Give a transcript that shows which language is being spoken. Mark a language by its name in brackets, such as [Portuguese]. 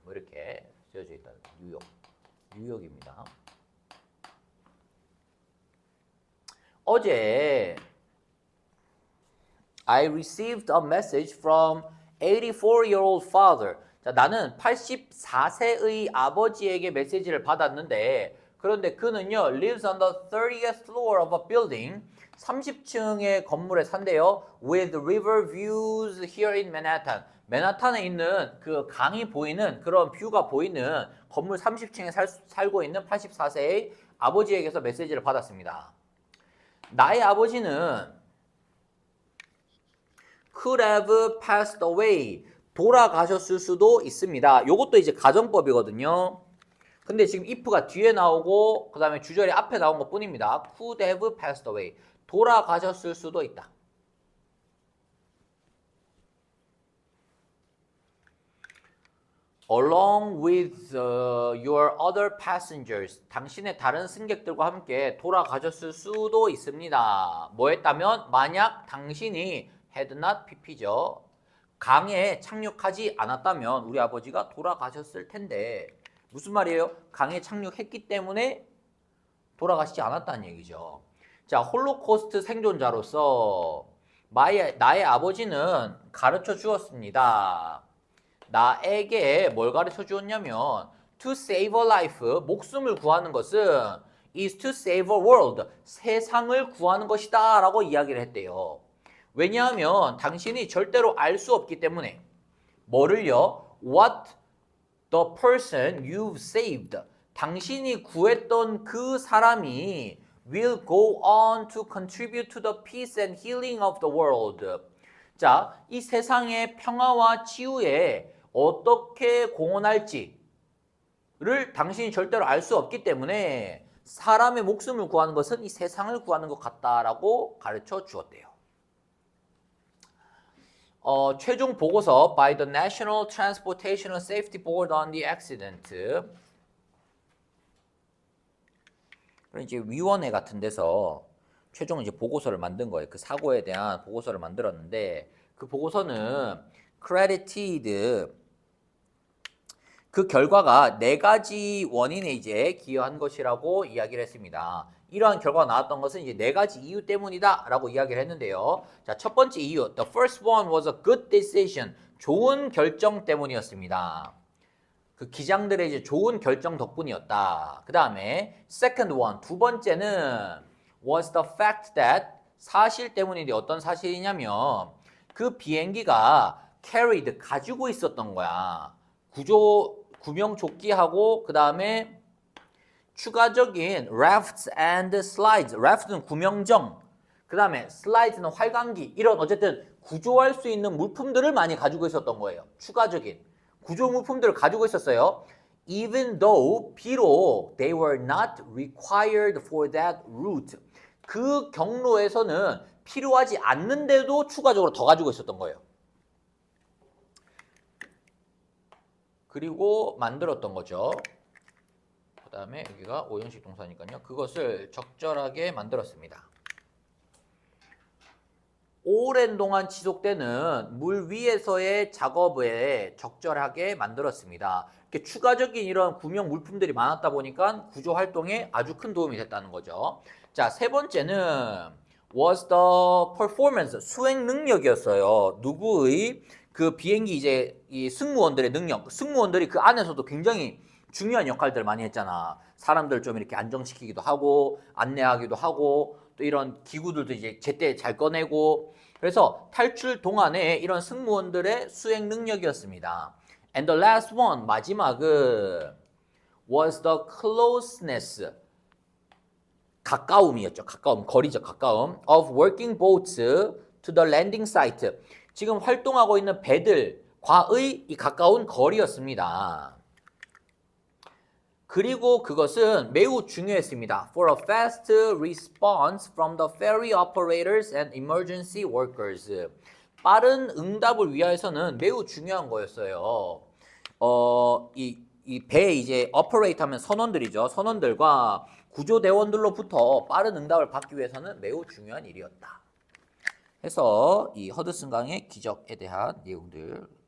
[Korean] 뭐 이렇게 쓰여져 있다. 뉴욕입니다. 어제 [English] I received a message from 84-year-old father. [Korean] 자, 나는 84세의 아버지에게 메시지를 받았는데 그런데 그는요, [English] lives on the 30th floor of a building. [Korean] 30층의 건물에 산대요. [English] With river views here in Manhattan. [Korean] 맨하탄에 있는 그 강이 보이는 그런 뷰가 보이는 건물 30층에 살고 있는 84세의 아버지에게서 메시지를 받았습니다. 나의 아버지는 [English] could have passed away. [Korean] 돌아가셨을 수도 있습니다. 요것도 이제 가정법이거든요. 근데 지금 if가 뒤에 나오고 그 다음에 주절이 앞에 나온 것 뿐입니다. [English] could have passed away. [Korean] 돌아가셨을 수도 있다. [English] Along with your other passengers. [Korean] 당신의 다른 승객들과 함께 돌아가셨을 수도 있습니다. 뭐 했다면? 만약 당신이 [English] had not pp [Korean] 죠. 강에 착륙하지 않았다면 우리 아버지가 돌아가셨을 텐데 무슨 말이에요? 강에 착륙했기 때문에 돌아가시지 않았다는 얘기죠. 자, 홀로코스트 생존자로서 나의 아버지는 가르쳐 주었습니다. 나에게 뭘 가르쳐 주었냐면 [English] to save a life, [Korean] 목숨을 구하는 것은 [English] is to save a world, [Korean] 세상을 구하는 것이다 라고 이야기를 했대요. 왜냐하면 당신이 절대로 알 수 없기 때문에 뭐를요? [English] What the person you've saved, [Korean] 당신이 구했던 그 사람이 [English] will go on to contribute to the peace and healing of the world. [Korean] 자, 이 세상의 평화와 치유에 어떻게 공헌할지를 당신이 절대로 알 수 없기 때문에 사람의 목숨을 구하는 것은 이 세상을 구하는 것 같다라고 가르쳐 주었대요. 최종 보고서 [English] by the National Transportation Safety Board on the accident. [Korean] 그럼 이제 위원회 같은 데서 최종 이제 보고서를 만든 거예요. 그 사고에 대한 보고서를 만들었는데 그 보고서는 credited 그 결과가 4가지 원인에 이제 기여한 것이라고 이야기를 했습니다. 이러한 결과가 나왔던 것은 이제 4가지 이유 때문이다 라고 이야기를 했는데요. 자, 첫 번째 이유, [English] the first one was a good decision. [Korean] 좋은 결정 때문이었습니다. 그 기장들의 이제 좋은 결정 덕분이었다. 그 다음에 [English] second one, [Korean] 두 번째는 [English] was the fact that, [Korean] 사실 때문인데 어떤 사실이냐면 그 비행기가 carried, 가지고 있었던 거야. 구명조끼하고 그 다음에 추가적인 [English] rafts and slides. [Korean] raft는 구명정, 그 다음에 slides는 활강기, 이런 어쨌든 구조할 수 있는 물품들을 많이 가지고 있었던 거예요. 추가적인 구조 물품들을 가지고 있었어요. [English] Even though, 비록 they were not required for that route. [Korean] 그 경로에서는 필요하지 않는데도 추가적으로 더 가지고 있었던 거예요. 그리고 만들었던 거죠. 그 다음에 여기가 오형식 동사니까요. 그것을 적절하게 만들었습니다. 오랜 동안 지속되는 물 위에서의 작업에 적절하게 만들었습니다. 이렇게 추가적인 이런 구명 물품들이 많았다 보니까 구조 활동에 아주 큰 도움이 됐다는 거죠. 자, 세 번째는 [English] was the performance, [Korean] 수행 능력이었어요. 누구의? 그 비행기 이제 이 승무원들의 능력. 승무원들이 그 안에서도 굉장히 중요한 역할들을 많이 했잖아. 사람들 좀 이렇게 안정시키기도 하고 안내하기도 하고 또 이런 기구들도 이제 제때 잘 꺼내고, 그래서 탈출 동안에 이런 승무원들의 수행 능력이었습니다. [English] And the last one, [Korean] 마지막은 [English] was the closeness, [Korean] 가까움이었죠. 가까움, 거리죠. 가까움 [English] of working boats to the landing site. [Korean] 지금 활동하고 있는 배들과의 이 가까운 거리였습니다. 그리고 그것은 매우 중요했습니다. [English] For a fast response from the ferry operators and emergency workers. [Korean] 빠른 응답을 위해서는 매우 중요한 거였어요. 이 배 이제 operate 하면 선원들이죠. 선원들과 구조대원들로부터 빠른 응답을 받기 위해서는 매우 중요한 일이었다. 해서 이 허드슨 강의 기적에 대한 내용들